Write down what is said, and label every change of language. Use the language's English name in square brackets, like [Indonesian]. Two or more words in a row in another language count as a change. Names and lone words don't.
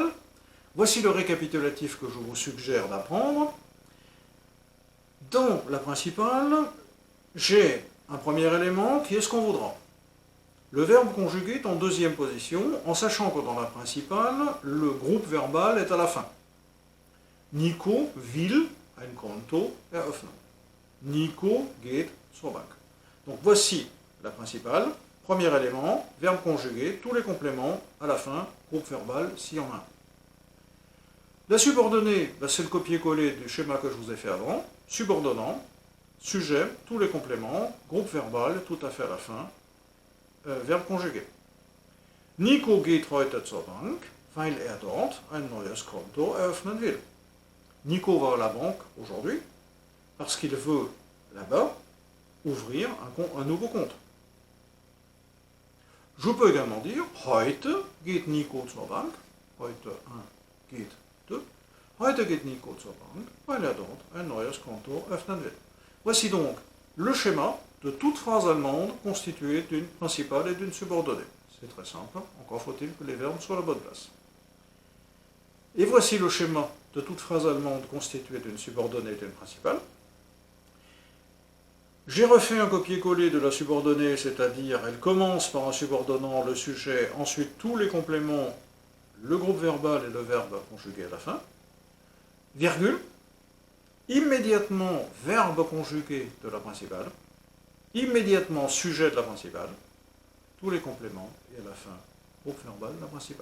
[French] Voici le récapitulatif que je vous suggère d'apprendre. Dans la principale, j'ai un premier élément qui est ce qu'on voudra. Le verbe conjugué est en deuxième position, en sachant que dans la principale, le groupe verbal est à la fin. [German] Nico will ein Konto eröffnen. Nico geht zur Bank. [French] Donc voici la principale, premier élément, verbe conjugué, tous les compléments à la fin, groupe verbal s'il y en a un. La subordonnée, c'est le copier-coller du schéma que je vous ai fait avant. Subordonnant, sujet, tous les compléments, groupe verbal, tout à fait à la fin, verbe conjugué. [German] Nico geht heute zur Bank, weil er dort ein neues Konto eröffnen will. [French] Nico va à la banque aujourd'hui parce qu'il veut là-bas ouvrir un nouveau compte. Je peux également dire [German] heute geht Nico zur Bank, heute 1 geht 2, heute geht Nico zur Bank, weil er dort ein neues Konto öffnen will. [French] Voici donc le schéma de toute phrase allemande constituée d'une principale et d'une subordonnée. C'est très simple, encore faut-il que les verbes soient à la bonne place. Et voici le schéma de toute phrase allemande constituée d'une subordonnée et d'une principale. J'ai refait un copier-coller de la subordonnée, c'est-à-dire elle commence par un subordonnant, le sujet, ensuite tous les compléments, le groupe verbal et le verbe conjugué à la fin, virgule, immédiatement verbe conjugué de la principale, immédiatement sujet de la principale, tous les compléments, et à la fin, groupe verbal de la principale.